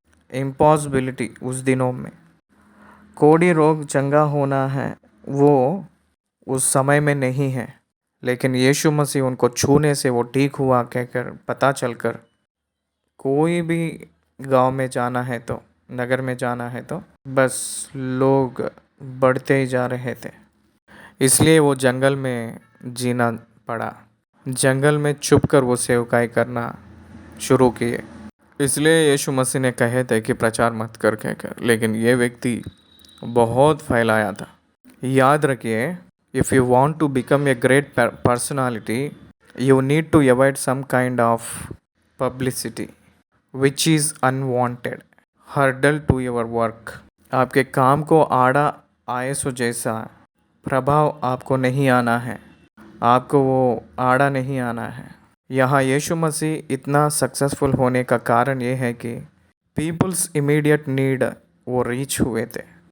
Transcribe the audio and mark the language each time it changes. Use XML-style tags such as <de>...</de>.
<hi>Impossibility उस दिनों में। कोढ़ी रोग चंगा होना है वो उस समय में नहीं है, लेकिन यीशु मसीह उनको छूने से वो ठीक हुआ कहकर पता चलकर कोई भी गांव में जाना है तो, नगर में जाना है तो बस लोग बढ़ते ही जा रहे थे। इसलिए वो जंगल में जीना पड़ा। जंगल में छुपकर वो सेवकाई करना शुरू किए। इसलिए यीशु मसीह ने कहे थे कि प्रचार मत कर कहकर, लेकिन ये व्यक्ति बहुत फैलाया था। याद रखिए,</hi> <en>If you want to become a great personality, you need to avoid some kind of publicity which is unwanted hurdle to your work।</en> <hi>आपके काम को आड़ा आए सो जैसा प्रभाव आपको नहीं आना है, आपको वो आड़ा नहीं आना है। यहाँ यीशु मसीह इतना सक्सेसफुल होने का कारण ये है कि</hi> <en>people's immediate need</en> <hi>वो रीच हुए थे।</hi>